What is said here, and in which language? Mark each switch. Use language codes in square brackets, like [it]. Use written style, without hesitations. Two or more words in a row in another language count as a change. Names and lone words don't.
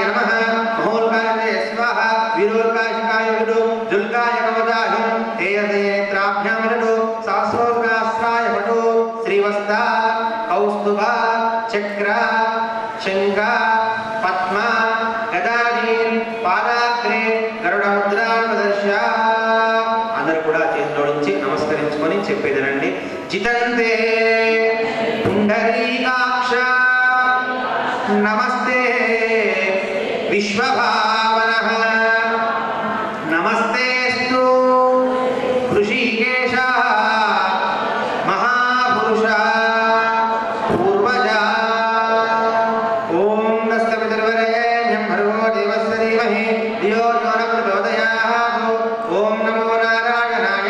[sa] नमः महोल्काय स्वाहा वीरोल्काय शिखाय विदो जुल्काय कवचाहं तेजनेत्राभ्यां विदो सहस्रोल्कास्त्राय वटो श्रीवस्ता कौस्तुभ चक्र शंख पद्म गदाधीन पादाग्रे गरुडमुद्रां प्रदर्श्य [te] అందరూ కూడా చేతులు జోడించి నమస్కరించుకొని చెప్పేదనండి [sa] జితంతే పుండరీకాక్ష నమస్తే विश्वभावनः नमस्तेस्तु ऋषिकेश महापुरुष पूर्वजा ओम नस्तपितर्वरेण्यं भर्गो देवस्य धीमहि धियो यो न प्रचोदयात् ओम नमो नारायणाय